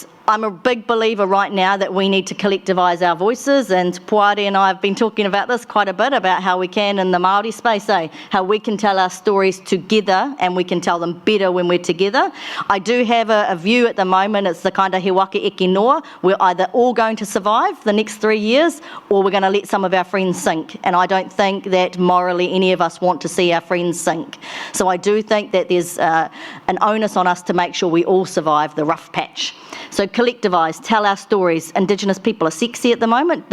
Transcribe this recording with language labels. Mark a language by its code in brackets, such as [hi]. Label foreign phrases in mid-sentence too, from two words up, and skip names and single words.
[en] I'm a big believer right now that we need to collectivise our voices, and Puare and I have been talking about this quite a bit, about how we can in the Māori space, how we can tell our stories together and we can tell them better when we're together. I do have a view at the moment, it's the kind of [mi] he waka eke noa, [en] we're either all going to survive the next 3 years or we're going to let some of our friends sink, and I don't think that morally any of us want to see our friends sink. So I do think that there's an onus on us to make sure we all survive the rough patch. So collectivise, tell our stories. Indigenous people are sexy at the moment.